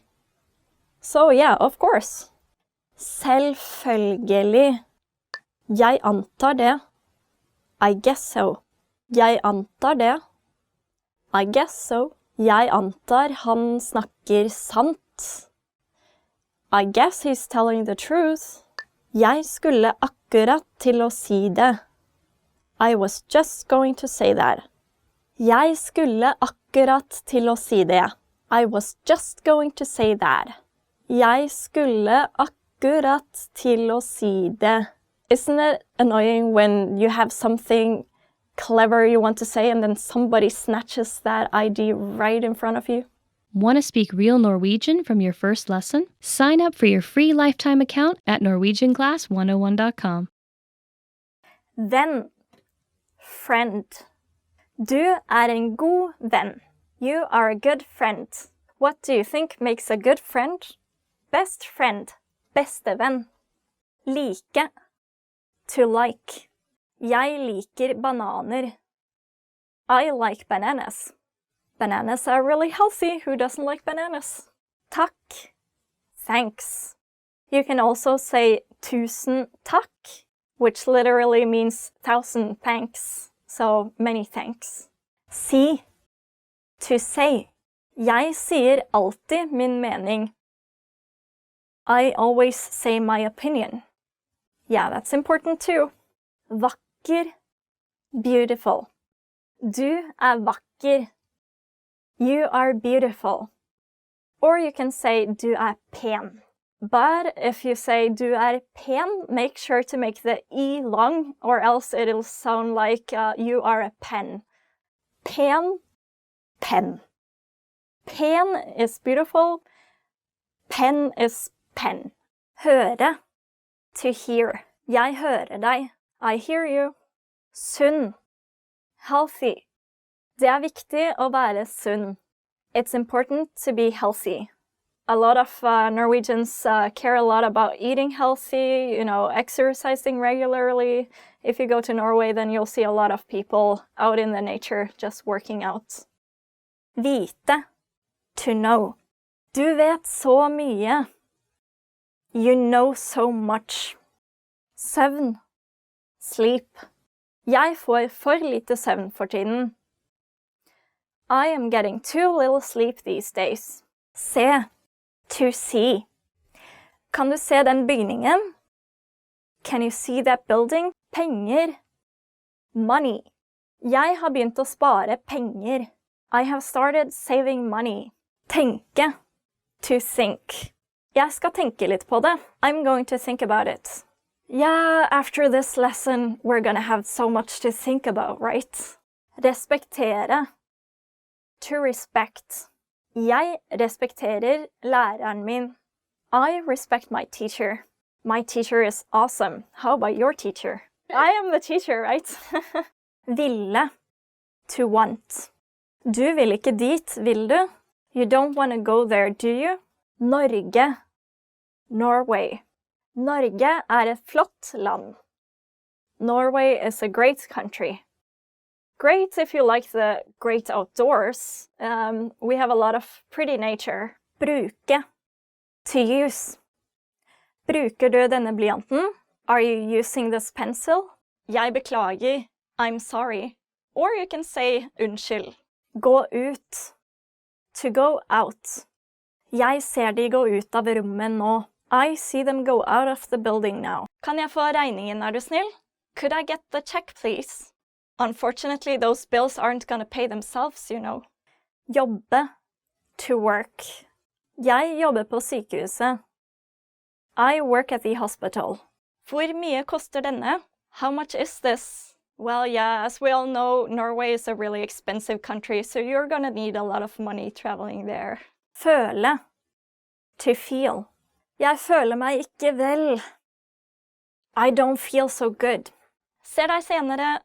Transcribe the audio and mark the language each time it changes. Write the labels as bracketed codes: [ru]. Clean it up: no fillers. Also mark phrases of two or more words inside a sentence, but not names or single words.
[en] So yeah, of course. [no] Selvfølgelig. Jeg antar det. [en] I guess so. [no] Jeg antar det. [en] I guess so. [no] Jeg antar han snakker sant. [en] I guess he's telling the truth. [no] Jeg skulle akkurat til å si det. [en] I was just going to say that. [no] Jeg skulle akkurat til å si det. [en] I was just going to say that. [no] Jeg skulle akkurat til å si det. [en] Isn't it annoying when you have something clever you want to say and then somebody snatches that idea right in front of you? Want to speak real Norwegian from your first lesson? Sign up for your free lifetime account at norwegianclass101.com. Then, friend. [no] Du en god venn. [en] You are a good friend. What do you think makes a good friend? Best friend. Bestevenn. Like. To like. [no] Jeg liker bananer. [en] I like bananas. Bananas are really healthy. Who doesn't like bananas? Takk. Thanks. You can also say [no] tusen takk, [en] which literally means 1,000 thanks. So many thanks. Si. To say. [no] Jeg sier alltid min mening. [en] I always say my opinion. Yeah, that's important too. [no] Vakker. Beautiful. Du vakker. [en] You are beautiful. Or you can say [no] du pen. [en] But if you say [no] du pen, [en] make sure to make the E long, or else it'll sound like you are a pen. Pen, pen. Pen is beautiful. Pen is pen. Høre. To hear. [no] Jeg hører deg. [en] I hear you. Sunn. Healthy. [no] Det viktig å være sunn. [en] It's important to be healthy. A lot of Norwegians care a lot about eating healthy, exercising regularly. If you go to Norway, then you'll see a lot of people out in the nature just working out. Vite. To know. [no] Du vet så mye. [en] You know so much. [no] Søvn. [en] Sleep. [no] Jeg får for lite søvn for tiden. [en] I am getting too little sleep these days. Se. To see. [no] Kan du se den bygningen? [en] Can you see that building? Penger. Money. [no] Jeg har begynt å spare penger. [en] I have started saving money. Tenke. To think. [no] Jeg skal tenke litt på det. [en] I'm going to think about it. Yeah, after this lesson, we're gonna have so much to think about, right? Respektere. To respect. [no] Jeg respekterer læreren min. [en] I respect my teacher. My teacher is awesome. How about your teacher? I am the teacher, right? Ville. To want. [no] Du vil ikke dit, vil du? [en] You don't want to go there, do you? [no] Norge. Norway. Norge er et flott land. [en] Norway is a great country. Great if you like the great outdoors. We have a lot of pretty nature. Bruke. To use. [no] Bruker du denne blyanten? [en] Are you using this pencil? [no] Jeg beklager. [en] I'm sorry. Or you can say unnskyld. [no] Gå ut. [en] To go out. [no] Jeg ser de gå ut av rommet nå. [en] I see them go out of the building now. [no] Kan jeg få regningen, er du snill? [en] Could I get the check, please? Unfortunately, those bills aren't gonna pay themselves, you know. Jobbe. To work. [no] Jeg jobber på sykehuset. [en] I work at the hospital. [no] Hvor mye koster denne? [en] How much is this? Well, yeah, as we all know, Norway is a really expensive country, so you're gonna need a lot of money traveling there. Føle. To feel. [no] Jeg føler meg ikke vel. [en] I don't feel so good. [no] Ser deg senere.